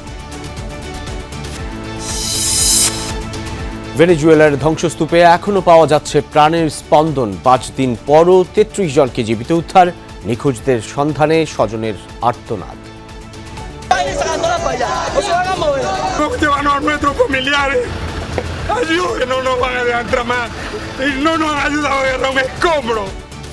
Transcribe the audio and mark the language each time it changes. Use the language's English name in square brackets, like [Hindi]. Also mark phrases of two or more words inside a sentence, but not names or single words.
[Bangla] ভেনেজুয়েলার ধ্বংসস্তূপে এখনো পাওয়া যাচ্ছে প্রাণের স্পন্দন। 5 দিন পরও 33 জনকে জীবিত উদ্ধার, নিখোঁজদের সন্ধানে স্বজনের আর্তনাদ। [Spanish] Ayúdenos, no van a entrar más. Y no nos han ayudado a agarrar un escombro.